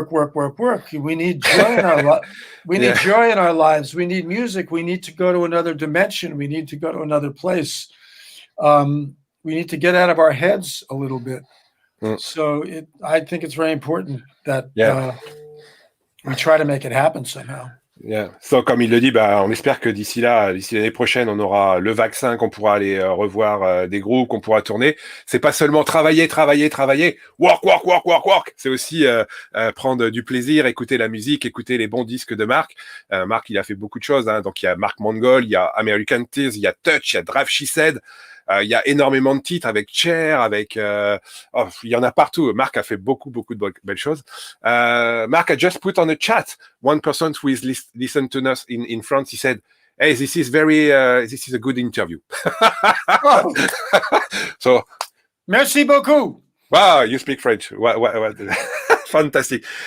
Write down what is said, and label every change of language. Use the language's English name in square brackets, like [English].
[English] We need joy in our lives. We need joy in our lives. We need music. We need to go to another dimension. We need to go to another place. We need to get out of our heads a little bit. So I think it's very important that we try to make it happen somehow. Yeah. [French] So, comme il le dit, on espère que d'ici l'année prochaine, on aura le vaccin, qu'on pourra aller revoir des groupes, qu'on pourra tourner. C'est pas seulement travailler, work. C'est aussi prendre du plaisir, écouter la musique, écouter les bons disques de Mark. Mark, il a fait beaucoup de choses. Hein. Donc, il y a Mark Mangold, il y a American Tears, il y a Touch, il y a Drive She Said. Il y a énormément de titres avec Cher, avec il y en a partout. Mark a fait beaucoup de belles choses. [English] Mark, I just put on the chat one person who is listen to us in France. He said, "Hey, this is a good interview." Oh. So, [French] merci beaucoup. [English] Wow, you speak French. What? Fantastic.